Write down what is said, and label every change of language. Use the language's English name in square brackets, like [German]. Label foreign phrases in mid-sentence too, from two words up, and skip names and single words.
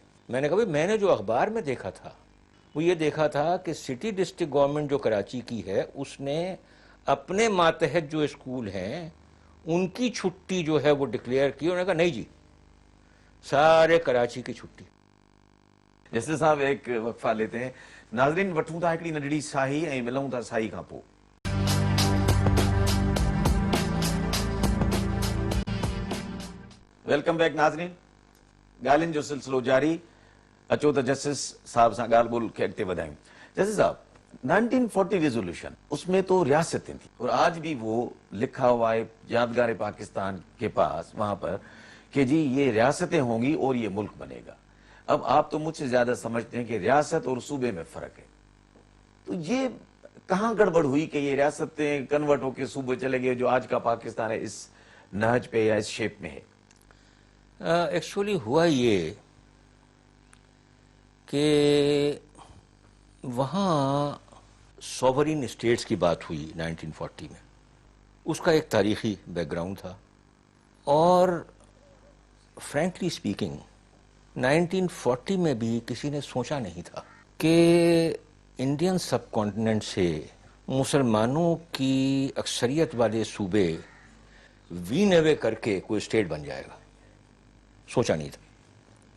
[Urdu] میں نے کہا میں نے جو اخبار میں دیکھا تھا وہ یہ دیکھا تھا کہ سٹی ڈسٹرکٹ گورنمنٹ جو کراچی کی ہے اس نے اپنے ماتحت جو اسکول ہیں ان کی چھٹی جو ہے وہ ڈکلیئر کی، انہوں نے کہا نہیں جی سارے کراچی کی چھٹی۔ جیسے صاحب ایک وقفہ لیتے ہیں، [Sindhi] ناظرین وٹھوں تھا ہکڑی ننढड़ी साही ऐं मिलूं था साही खां पोइ۔ [English] welcome back [Sindhi] नाज़रीन, ॻाल्हियुनि जो सिलसिलो जारी। अचो त जस्टिस साहब सां ॻाल्हि ॿोल खे अॻिते वधायूं। [Urdu] جسٹس صاحب، 1940 ریزولیوشن، اس میں تو ریاستیں تھی اور آج بھی وہ لکھا ہوا ہے یادگار پاکستان کے پاس وہاں پر کہ جی یہ ریاستیں ہوں گی اور یہ ملک بنے گا. اب آپ تو مجھ سے زیادہ سمجھتے ہیں کہ ریاست اور صوبے میں فرق ہے، تو یہ کہاں گڑبڑ ہوئی کہ یہ ریاستیں کنورٹ ہو کر صوبے چلے گئے جو آج کا پاکستان ہے اس نہج پے یا اس شیپ میں ہے? ایکچولی ہوا یہ کہ وہاں [English] sovereign states [Urdu] کی بات ہوئی 1940 میں، اس کا ایک تاریخی بیک گراؤنڈ تھا، اور [English] frankly speaking [Urdu] 1940 میں بھی کسی نے سوچا نہیں تھا کہ [English] Indian subcontinent [Urdu] سے مسلمانوں کی اکثریت والے صوبے [English] wean away [Urdu] کر کے کوئی اسٹیٹ بن جائے گا، سوچا نہیں تھا۔